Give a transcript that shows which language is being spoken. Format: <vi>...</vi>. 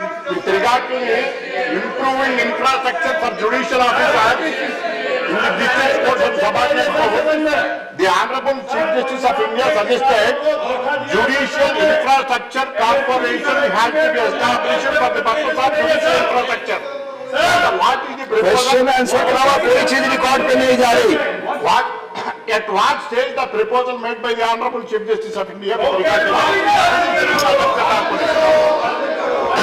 <en>With regard to improving infrastructure for judicial officers in the district courts and subordinate courts, the Honorable Chief Justice of India suggested Judicial Infrastructure Corporation has to be established for the purpose of judicial infrastructure. What is the</en> <hi>question answer के अलावा कोई चीज record पे नहीं जा रही।</hi> <en>At what stage the proposal made by the Honorable Chief Justice of India with regard to infrastructure corporation?</en>